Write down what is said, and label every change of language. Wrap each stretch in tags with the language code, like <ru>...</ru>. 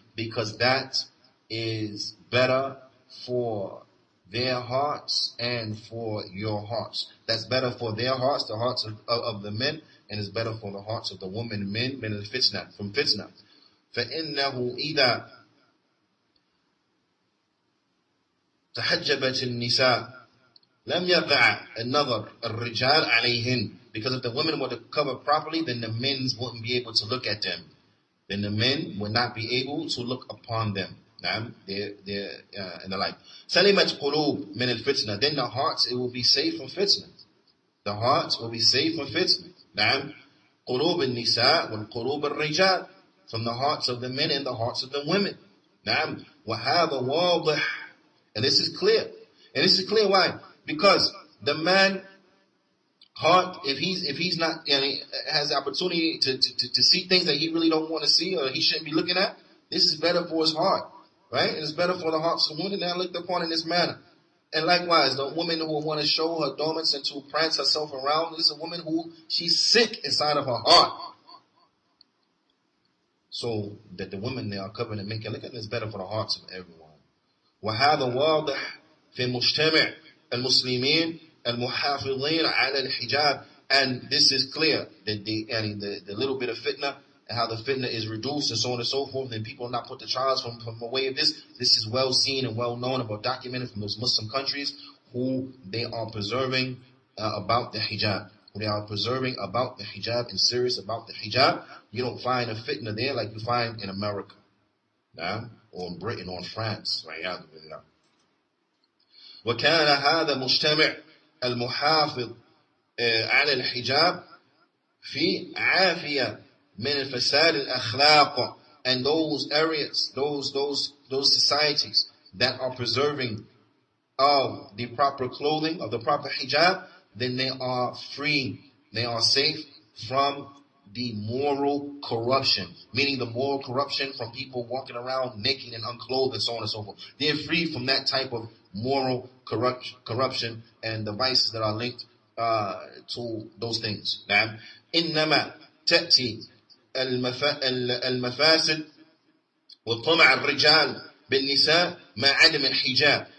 <en>Because that is better for their hearts and for your hearts. That's better for their hearts, the hearts of the men, and it's better for the hearts of the women, men,</en> <ar>من الفتنة,</ar> <en>from fitna.</en> <ar>فإنه إذا تحجبت النساء لم يقع النظر الرجال عليهن.</ar> <en>Because if the women were to cover properly, then the men wouldn't be able to look at them. Then the men would not be able to look upon them. And the like.</en> <ar>سَلِمَتْ قُلُوب مِنَ الْفِتْنَةِ.</ar> <en>Then the hearts, it will be safe from fitna. The hearts will be safe from fitna.</en> <ar>نعم. قُلُوبِ النِّسَاءِ وَالْقُلُوبِ الرِّجَالِ.</ar> <en>From the hearts of the men and the hearts of the women.</en> <ar>نعم. وَهَذَا وَاضِحٌ.</ar> <en>And this is clear. And this is clear why? Because the man heart, if he's not, has the opportunity to see things that he really don't want to see or he shouldn't be looking at, this is better for his heart. Right? It is better for the hearts of women that are looked upon in this manner. And likewise, the woman who will want to show her dormants and to prance herself around is a woman who she's sick inside of her heart. So that the women they are covered and making look at is better for the hearts of everyone.</en> <ar>وهذا واضح في مجتمع المسلمين المحافظين على الحجاب.</ar> <en>And this is clear that the little bit of fitna and how the fitna is reduced and so on and so forth, and people not put the trials from away of this. This is well seen and well known about documented from those Muslim countries who they are preserving about the hijab. Who they are preserving about the hijab and serious about the hijab. You don't find a fitna there like you find in America. Or in Britain or in France.</en> <ar>وكان هذا مجتمع المحافظ على الحجاب في عافية من الفساد الأخلاق.</ar> <en>And those areas, those societies that are preserving of the proper clothing, of the proper hijab, then they are free, they are safe from the moral corruption, meaning the moral corruption from people walking around naked and unclothed and so on and so forth. They're free from that type of moral corruption and the vices that are linked to those things. Now,</en> <ar>إنما تأتي المفاسد وطمع الرجال بالنساء مع عدم الحجاب.</ar>